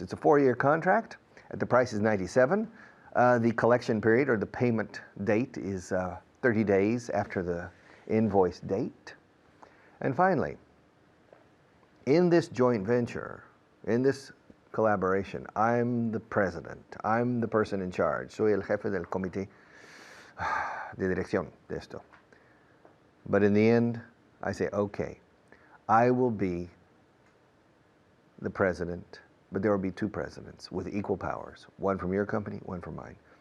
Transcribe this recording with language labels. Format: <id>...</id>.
<en>It's a 4-year contract. The price is 97. The collection period or the payment date is 30 days after the invoice date. And finally, in this joint venture, in this collaboration, I'm the president. I'm the person in charge.</en> <es>Soy el jefe del comité de dirección de esto.</es> <en>But in the end, I say, okay, I will be the president, but there will be 2 presidents with equal powers, one from your company, one from mine.</en>